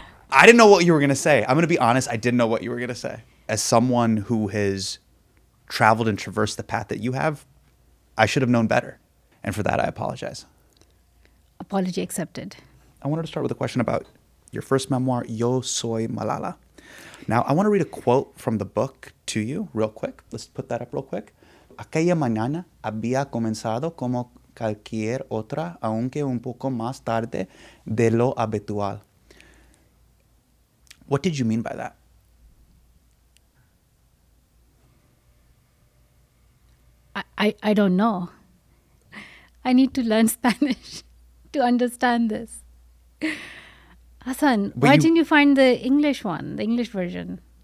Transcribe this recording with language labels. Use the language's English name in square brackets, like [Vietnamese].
[English] I didn't know what you were going to say. I'm going to be honest. I didn't know what you were going to say. As someone who has traveled and traversed the path that you have, I should have known better. And for that, I apologize. Apology accepted. I wanted to start with a question about your first memoir, Yo Soy Malala. Now, I want to read a quote from the book to you real quick. Let's put that up real quick. [Spanish] Aquella mañana había comenzado como cualquier otra, aunque un poco más tarde de lo habitual. [English] What did you mean by that? I don't know. I need to learn Spanish to understand this. Hasan, why didn't you find the English one, the English version?